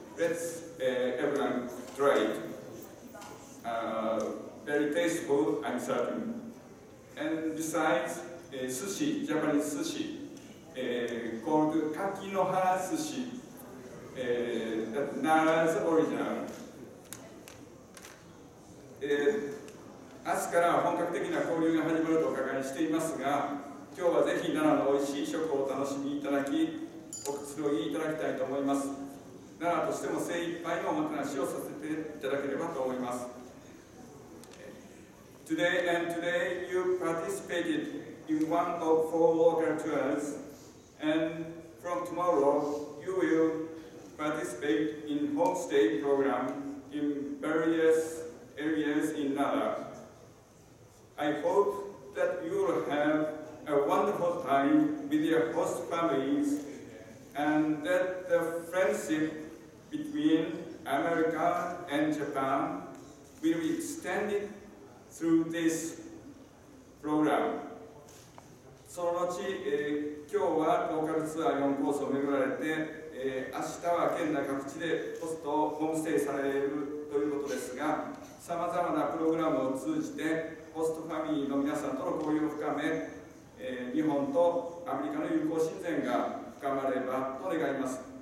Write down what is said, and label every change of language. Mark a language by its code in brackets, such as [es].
[en] Let's everyone try it. Very tasteful, I'm certain. And besides, sushi, Japanese sushi, called Kakinohara sushi, that's Nara's original. [ja] 明日から本格的な交流が始まるとお伺いしていますが、今日はぜひ奈良のおいしい食をお楽しみいただき、おくつろぎいただきたいと思います。奈良としても精一杯のおもてなしをさせていただければと思います。 [en] Today you participated in one of 4 local tours, and from tomorrow you will participate in homestay program in various areas in Nara. I hope that you will have a wonderful time with your host families, and that the friendship between America and Japan will be extended through this program. [ja] その後、今日はローカルツアー4コースを巡られて、明日は県内各地でホストホームステイされるということですが、さまざまなプログラムを通じてホストファミリーの皆さんとの交流を深め、日本とアメリカの友好親善が深まればと願います。